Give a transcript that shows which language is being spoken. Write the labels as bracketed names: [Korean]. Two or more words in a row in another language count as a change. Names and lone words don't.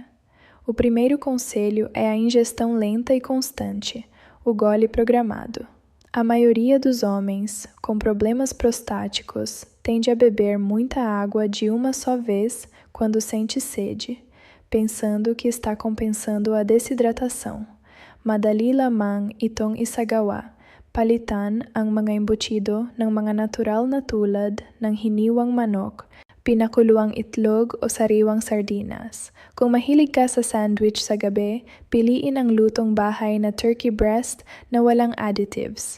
[Portuguese] O primeiro conselho é a ingestão lenta e constante, o gole programado. A maioria dos homens com problemas prostáticos tende a beber muita água de uma só vez quando sente sede, pensando que está compensando a desidratação. [Filipino] Madali lamang itong isagawa, palitan ang mga embutido ng mga natural na tulad ng hiniwang manok, pinakuluang itlog o sariwang sardinas. Kung mahilig ka sa sandwich sa gabi, piliin ang lutong bahay na [English] turkey breast [Filipino] na walang additives.